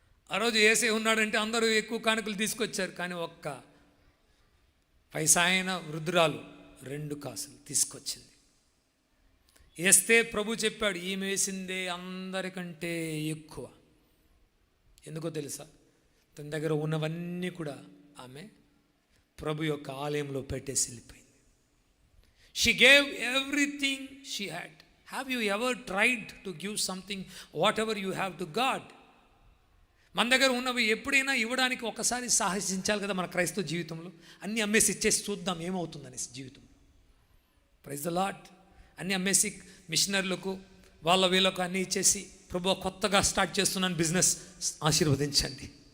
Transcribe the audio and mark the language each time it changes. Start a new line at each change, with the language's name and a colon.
Telugu: ఆ రోజు ఏసే ఉన్నాడంటే అందరూ ఎక్కువ కానుకలు తీసుకొచ్చారు. కానీ ఒక్క పైసాయన వృద్ధురాలు 2 కాసులు తీసుకొచ్చింది. వేస్తే ప్రభు చెప్పాడు, ఈమె వేసిందే అందరికంటే ఎక్కువ. ఎందుకో తెలుసా? తన దగ్గర ఉన్నవన్నీ కూడా ఆమె ప్రభు యొక్క ఆలయంలో పెట్టేసి వెళ్ళిపోయింది.
English: She gave everything she had. Have you ever tried to give something, whatever you have, to God?
Telugu: మన దగ్గర ఉన్నవి ఎప్పుడైనా ఇవ్వడానికి ఒకసారి సాహసించాలి కదా మన క్రైస్తవ జీవితంలో. అన్నీ అమ్మేసి ఇచ్చేసి చూద్దాం ఏమవుతుందనేసి జీవితం.
English: Praise the lord.
Telugu: అన్నీ అమ్మేసి మిషనర్లకు వాళ్ళ వీళ్ళకు అన్నీ ఇచ్చేసి, ప్రభు కొత్తగా స్టార్ట్ చేస్తున్నాను బిజినెస్, ఆశీర్వదించండి.